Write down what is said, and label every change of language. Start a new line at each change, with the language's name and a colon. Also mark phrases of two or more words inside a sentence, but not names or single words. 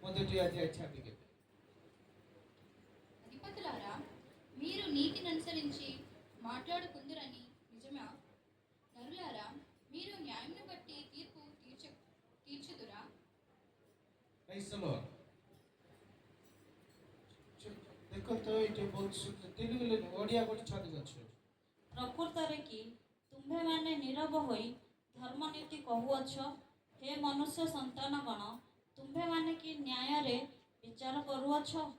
Telugu: మొదటి అధ్యాయం చదివి. అధిపతులారా, మీరు నీతిని అనుసరించి మాట్లాడుకుందురని నిజమా? నరులారా, మీరు న్యాయంను బట్టి తీర్పు తీర్చుదురా?
Odia: ଦେଖନ୍ତୁ ଏଠି ବହୁତ ତେଲୁଗୁରେ ଓଡ଼ିଆ ଗୋଟେ ଛାଡ଼ିଅଛୁ। ପ୍ରକୃତରେ କି ତୁମ୍ଭେମାନେ ନୀରବ ହୋଇ ଧର୍ମନୀତି କହୁଅଛ? ହେ ମନୁଷ୍ୟ ସନ୍ତାନଗଣ, ତୁମ୍ଭେମାନେ କି ନ୍ୟାୟରେ ବିଚାର କରୁଅଛ?